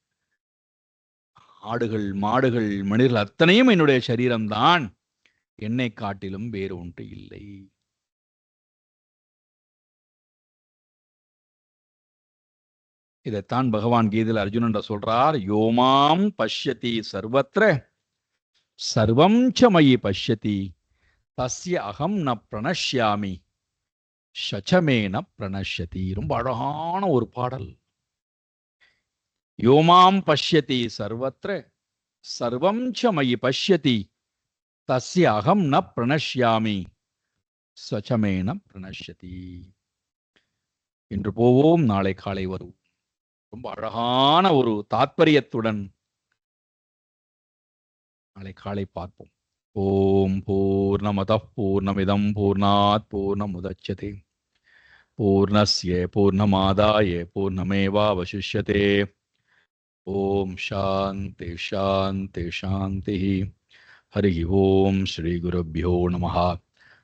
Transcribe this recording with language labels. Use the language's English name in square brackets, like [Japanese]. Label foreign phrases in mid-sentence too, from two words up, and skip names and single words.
[Tamil] ஆடுகள் மாடுகள் மனிதர்கள் அத்தனையும் என்னுடைய சரீரம்தான். என்னை காட்டிலும் வேறு ஒன்று இல்லை. இதைத்தான் பகவான் கீதையில் அர்ஜுனன் சொல்றார். [Sanskrit] योमां पश्यति सर्वत्र सर्वं च मयि पश्यति तस्य अहं न प्रणश्यामि सच्चमेन प्रणश्यति. [Tamil] ரொம்ப அழகான ஒரு பாடல். [Sanskrit] योमां पश्यति सर्वत्र सर्वं च मयि पश्यति तस्य अहं न प्रणश्यामि सच्चमेन प्रणश्यति. [Tamil] இன்று போவோம், நாளை காலை வரும். ரொம்ப அழகான ஒரு தாத்பரியத்துடன் நாளை காலை பார்ப்போம். [Sanskrit] ओम् पूर्णमदः पूर्णमिदं पूर्णात् पूर्णमुदच्यते पूर्णस्य पूर्णमादाय पूर्णमेवावशिष्यते. ओम् शान्ति शान्ति शान्ति. हरि ओम् श्री गुरुभ्यो नमः.